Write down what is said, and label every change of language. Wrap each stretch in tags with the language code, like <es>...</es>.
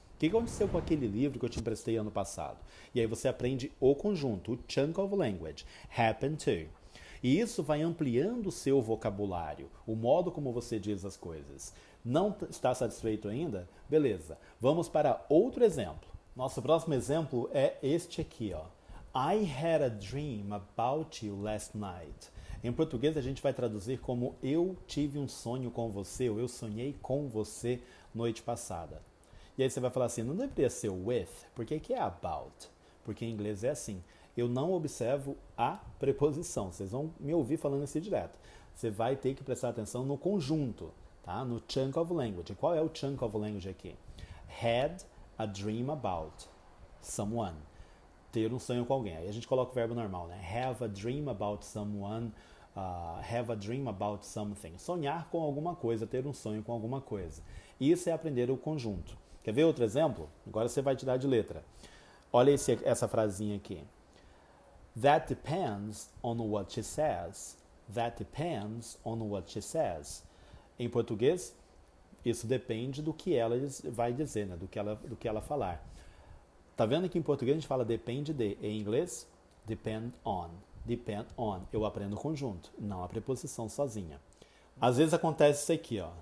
<pt>O que aconteceu com aquele livro que eu te emprestei ano passado? E aí você aprende o conjunto, o chunk of language,</pt> <en>happen to.</en> <pt>E isso vai ampliando o seu vocabulário, o modo como você diz as coisas. Não está satisfeito ainda? Beleza. Vamos para outro exemplo. Nosso próximo exemplo é este aqui, ó.</pt> <en>I had a dream about you last night.</en> <pt>Em português a gente vai traduzir como eu tive um sonho com você, ou eu sonhei com você noite passada. E aí você vai falar assim, não deveria ser with, porque que é about? Porque em inglês é assim. Eu não observo a preposição. Vocês vão me ouvir falando isso direto. Você vai ter que prestar atenção no conjunto, tá? No chunk of language. Qual é o chunk of language aqui?</pt> <en>Had a dream about someone.</en> <pt>Ter um sonho com alguém. Aí a gente coloca o verbo normal, né?</pt> <en>Have a dream about someone. Have a dream about something.</en> <pt>Sonhar com alguma coisa, ter um sonho com alguma coisa. Isso é aprender o conjunto. Quer ver outro exemplo? Agora você vai tirar de letra. Olha essa frasinha aqui.</pt> <en>That depends on what she says. That depends on what she says.</en> <pt>Em português, isso depende do que ela vai dizer, né? do que ela falar. Tá vendo que em português a gente fala depende de, em inglês,</pt> <en>depend on. Depend on.</en> <pt>Eu aprendo o conjunto, não a preposição sozinha. Às vezes acontece isso aqui, ó.</pt>